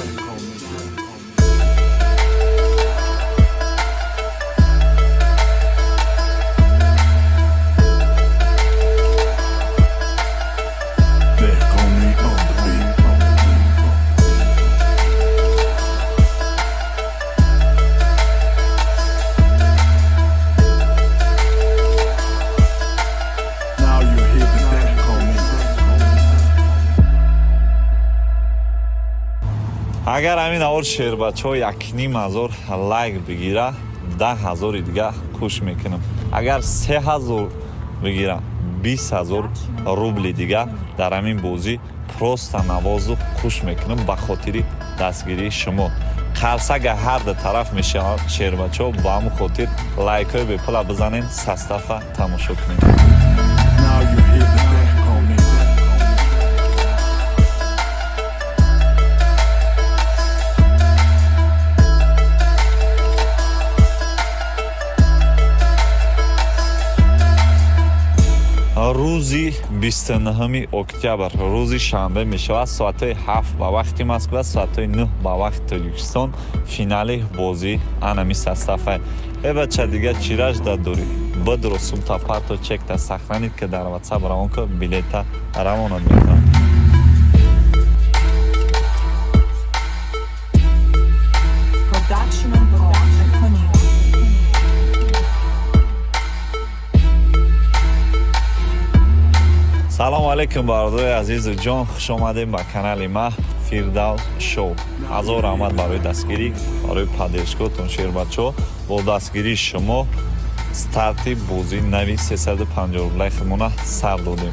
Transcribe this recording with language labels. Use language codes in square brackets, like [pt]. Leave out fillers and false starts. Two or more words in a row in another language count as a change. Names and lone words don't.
[en] Dehqoni on the beat. Now you hear the Dehqoni. [tg] агар ҳамин авор шербачо 1500 лайк бигира 10000 дига куш мекунам. агар 3000 бигира 20000 рубли дига дар ҳамин бозӣ просто навозу куш мекунам ба хотири дастгирии шумо. қарсага ҳарда тараф мешавад шербачо ба ҳамун хотир лайкҳои бепула бизанен састафа тамошо кунем. [en] Now you hear the Dehqoni. [tg] рӯзи 29 октябр рӯзи шанбе мешавад соатҳои 7 ба вақти Москва, соатҳои 9 ба вақти Тоҷикистон финали бозии анами састафа. бача дига чираш дадорӣ бадро султа парто чекта сахранид ки дар WhatsApp равон ко билета равонат мекунад. [en] Production of Dehqoni. [tg] салому алейкум бародарои азизу ҷон, хуш омадем ба канали ма Фирдавс шоу. ҳазор раҳмат барои дастгирӣ, барои паддержкотон шербачо. бо дастгирии шумо старти бозии нави 350 рублаи худмона сар додем.